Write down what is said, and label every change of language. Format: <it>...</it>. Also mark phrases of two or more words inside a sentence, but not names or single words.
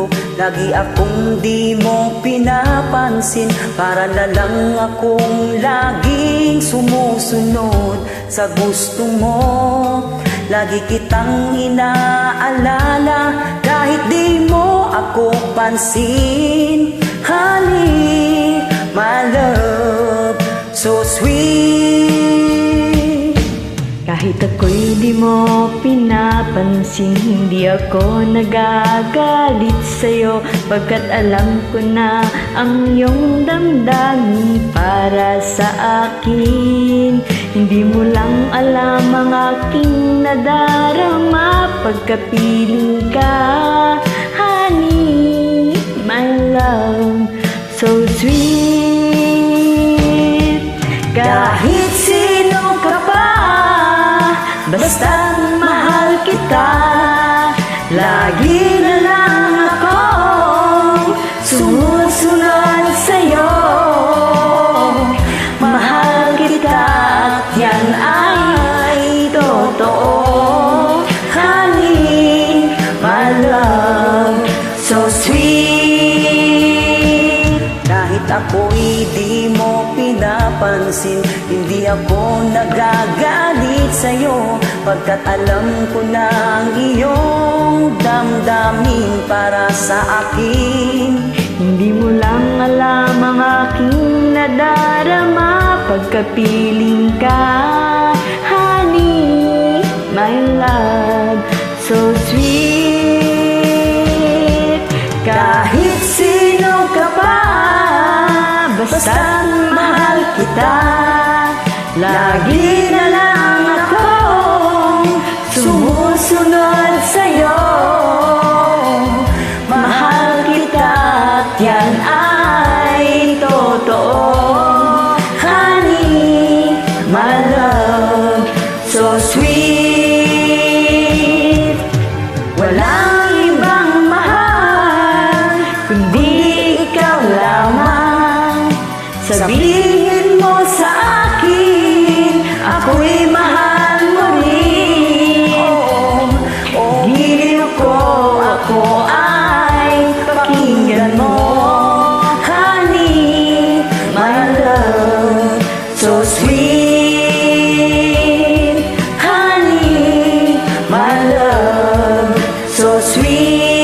<tl>Lagi akong di mo pinapansin. Para na lang akong laging sumusunod sa gusto mo. Lagi kitang inaalala kahit di mo ako pansin.</tl> <en>Honey, my love, so sweet.</en> <tl>Kahit ako'y di mo pinapansin, hindi ako nagagalit sa'yo, pagkat alam ko na ang iyong damdamin para sa akin. Hindi mo lang alam ang aking nadarama pagkapiling ka.</tl> <en>Honey, my love, so sweet.</en> <tl>Kahit sino ka pa, basta't mahal kita, lagi na lang akong sumusunod sa'yo. Mahal kita at yan ay totoo.</tl> <en>Honey, my love, so sweet.</en> <tl>Kahit ako'y di mo pinapansin, hindi ako nagagalit sa'yo, pagkat alam ko na ang iyong damdamin para sa akin. Hindi mo lang alam ang aking nadarama pagkapiling ka.</tl> <en>Honey, my love, so sweet.</en> <tl>Kahit sino ka pa, Basta't mahal kita, lagi na lang akong sumusunod sa'yo. Mahal kita at yan ay totoo.</tl> <en>Honey, my love, so sweet.</en> <tl>Walang ibang mahal kundi ikaw lamang. Sabihin mo sa akin, ako'y mahal mo rin. Giliw ko, ako ay pakinggan mo.</tl> <en>Honey, my love, so sweet. Honey, my love, so sweet.</en>